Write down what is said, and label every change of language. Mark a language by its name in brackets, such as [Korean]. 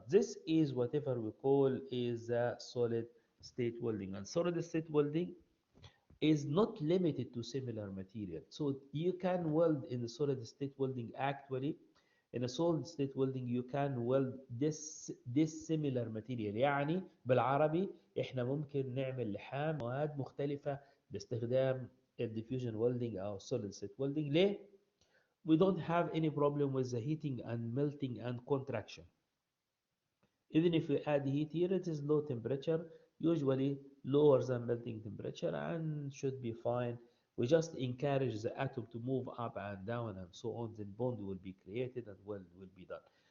[English] This is whatever we call is a solid state welding. And solid state welding is not limited to similar material. So you can weld in the solid state welding actually. In a solid state welding you can weld this similar material. [Arabic] يعني بالعربي احنا ممكن نعمل لحام مواد مختلفة باستخدام الديفيوجن welding او [English] solid state welding. [Arabic] ليه؟ [English] We don't have any problem with the heating and melting and contraction. Even if we add heat here, it is low temperature, usually lower than melting temperature, and should be fine. We just encourage the atom to move up and down and so on, then bond will be created and well will be done.